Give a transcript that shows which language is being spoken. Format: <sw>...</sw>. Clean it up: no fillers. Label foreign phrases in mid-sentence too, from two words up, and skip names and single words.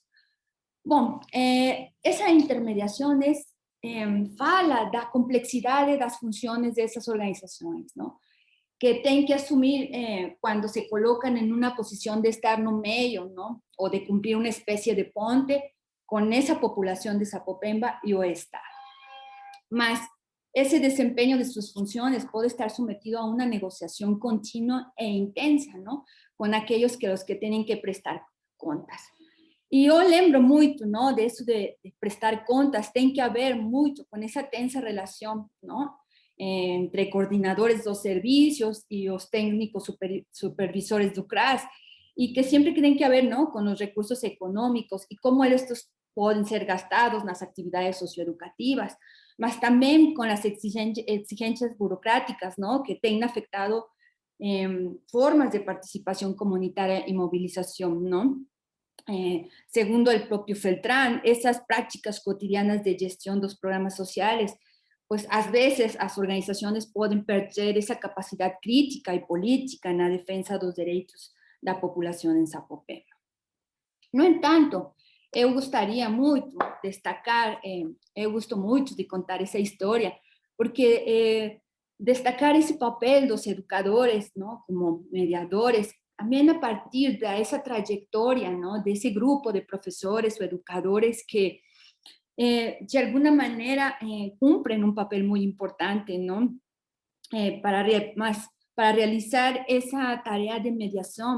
<pt>Bom, essa intermediação fala da complexidade das funções dessas organizações, não? Que tem que assumir quando se colocam em uma posição de estar no meio, não? Ou de cumprir uma espécie de ponte com essa população de Sapopemba e o Estado.</pt> <es>Mas ese desempeño de sus funciones puede estar sometido a una negociación continua e intensa, ¿no? Con aquellos que los que tienen que prestar contas. Y yo lembro mucho, ¿no? De eso de prestar contas,</es> <pt>tem que</pt> <es>haber mucho con esa tensa relación, ¿no? Entre coordinadores de los servicios y los técnicos supervisores do CRAS, y que siempre tienen que haber, ¿no? Con los recursos económicos y cómo estos</es> <pt>podem ser gastados nas atividades socioeducativas, mas também com as exigências burocráticas, não, que têm afetado formas de participação comunitária e mobilização, não?</pt> <es>Segundo el propio Feltrán, esas prácticas cotidianas de gestión de los programas sociales, pues a veces las organizaciones pueden perder esa capacidad crítica y política en la defensa de los derechos de la población en Sapopema.</es> <pt>No entanto, eu gostaria muito de destacar, eu gosto muito de contar essa história, porque destacar esse papel dos educadores,</pt> <es>¿no? Como mediadores, también a partir de esa trayectoria, ¿no? De ese grupo de profesores o educadores que de alguna manera cumplen un papel muy importante, ¿no? Para realizar esa tarea de mediación.</es>